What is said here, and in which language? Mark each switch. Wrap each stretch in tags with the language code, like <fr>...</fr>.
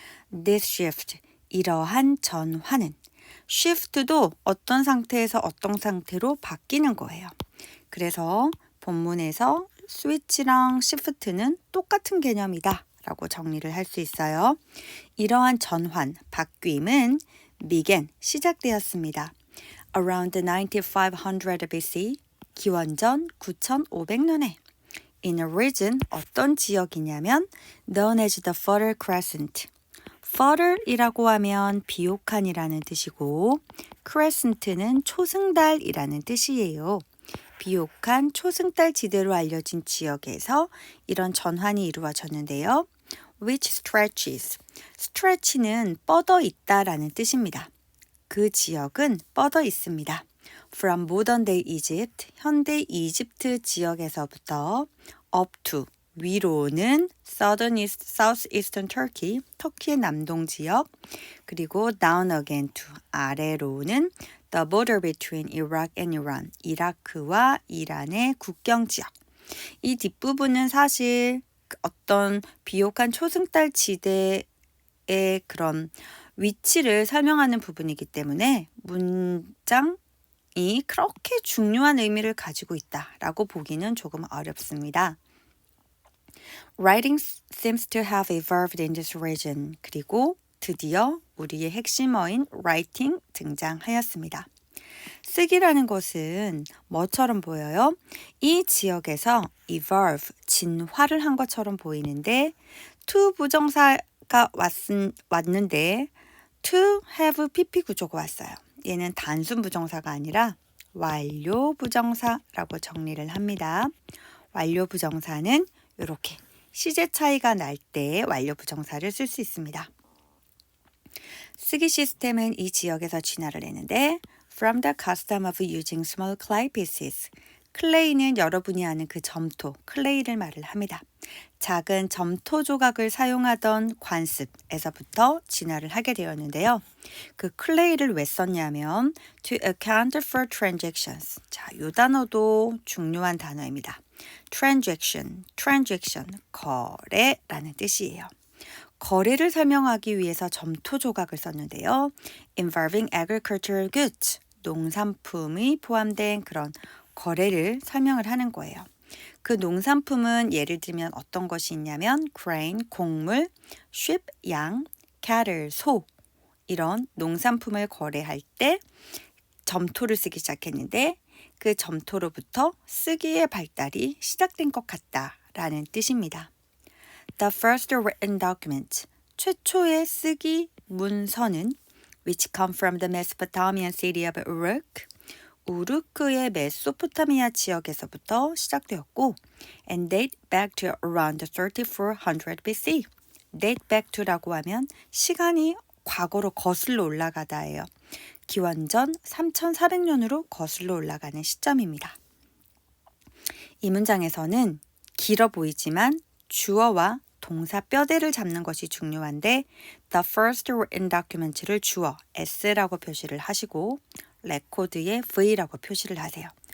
<en>This shift,</en> <ko>이러한 전환은 shift도 어떤 상태에서 어떤 상태로 바뀌는 거예요. 그래서 본문에서 switch랑 shift는 똑같은 개념이다 라고 정리를 할 수 있어요. 이러한 전환, 바뀜은 began, 시작되었습니다.</ko> <en>Around 9500 BC,</en> <ko>기원전 9500년에</ko> <en>in a region,</en> <ko>어떤 지역이냐면</ko> <en>known as the Fertile Crescent.</en> <ko>Fertile이라고 하면 비옥한이라는 뜻이고 crescent는 초승달이라는 뜻이에요. 비옥한 초승달 지대로 알려진 지역에서 이런 전환이 이루어졌는데요.</ko> <en>Which stretches.</en> <ko>stretch는 뻗어 있다라는 뜻입니다. 그 지역은 뻗어 있습니다.</ko> <en>From modern day Egypt,</en> <ko>현대 이집트 지역에서부터</ko> <en>up to,</en> <ko>위로는</ko> <en>southeastern Turkey,</en> <ko>터키의 남동 지역, 그리고</ko> <en>down again to,</en> <ko>아래로는</ko> <en>the border between Iraq and Iran,</en> <ko>이라크와 이란의 국경 지역. 이 뒷부분은 사실 어떤 비옥한 초승달 지대의 그런 위치를 설명하는 부분이기 때문에 문장이 그렇게 중요한 의미를 가지고 있다라고 보기는 조금 어렵습니다.</ko> <en>Writing seems to have evolved in this region.</en> <ko>그리고 드디어 우리의 핵심어인 writing 등장하였습니다. 쓰기라는 것은 뭐처럼 보여요? 이 지역에서 evolve, 진화를 한 것처럼 보이는데 to 부정사가 왔는데 to have pp 구조가 왔어요. 얘는 단순 부정사가 아니라 완료 부정사라고 정리를 합니다. 완료 부정사는 이렇게 시제 차이가 날 때 완료 부정사를 쓸 수 있습니다. 쓰기 시스템은 이 지역에서 진화를 했는데</ko> <en>From the custom of using small clay pieces.</en> <ko>클레이는 여러분이 아는 그 점토, 클레이를 말을 합니다. 작은 점토 조각을 사용하던 관습에서부터 진화를 하게 되었는데요. 그 클레이를 왜 썼냐면</ko> <en>to account for transactions.</en> <ko>자, 이 단어도 중요한 단어입니다. transaction, 거래라는 뜻이에요. 거래를 설명하기 위해서 점토 조각을 썼는데요.</ko> <en>involving agricultural goods,</en> <ko>농산품이 포함된 그런 거래를 설명을 하는 거예요. 그 농산품은 예를 들면 어떤 것이 있냐면 grain, 곡물, sheep, 양, cattle, 소 이런 농산품을 거래할 때 점토를 쓰기 시작했는데 그 점토로부터 쓰기의 발달이 시작된 것 같다라는 뜻입니다.</ko> <en>The first written document,</en> <ko>최초의 쓰기 문서는</ko> <en>which come from the Mesopotamian city of Uruk,</en> <ko>우르크의 메소포타미아 지역에서부터 시작되었고</ko> <en>and date back to around 3400 BC.</en> <ko>date back to라고 하면 시간이 과거로 거슬러 올라가다예요. 기원전 3400년으로 거슬러 올라가는 시점입니다. 이 문장에서는 길어 보이지만 주어와 동사 뼈대를 잡는 것이 중요한데 the first written document를 주어 S라고 표시를 하시고 레코드에 V라고 표시를 하세요.</ko>